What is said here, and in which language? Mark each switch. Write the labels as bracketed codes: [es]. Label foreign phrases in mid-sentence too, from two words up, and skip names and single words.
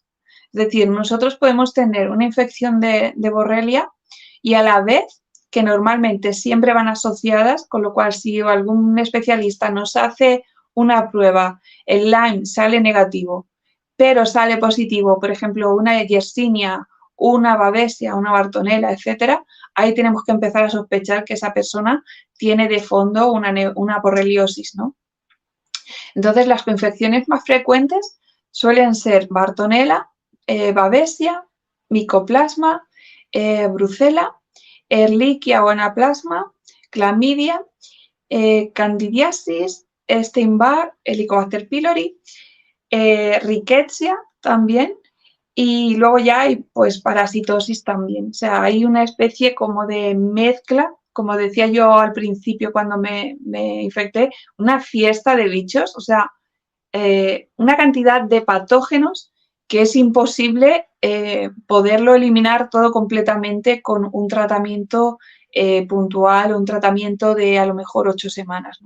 [es] Es decir, nosotros podemos tener una infección de Borrelia y a la vez que normalmente siempre van asociadas, con lo cual si algún especialista nos hace una prueba, el Lyme sale negativo, pero sale positivo, por ejemplo, una Yersinia, una Babesia, una Bartonella, etcétera, ahí tenemos que empezar a sospechar que esa persona tiene de fondo una borreliosis, ¿no? Entonces, las coinfecciones más frecuentes suelen ser Bartonella, Babesia, Mycoplasma, Brucella, Ehrlichia o Anaplasma, Clamidia, Candidiasis, Epstein-Barr, Helicobacter pylori, Rickettsia también, y luego ya hay pues parasitosis también. O sea, hay una especie como de mezcla, como decía yo al principio cuando me infecté, una fiesta de bichos, o sea, una cantidad de patógenos que es imposible poderlo eliminar todo completamente con un tratamiento puntual o un tratamiento de a lo mejor 8 semanas, ¿no?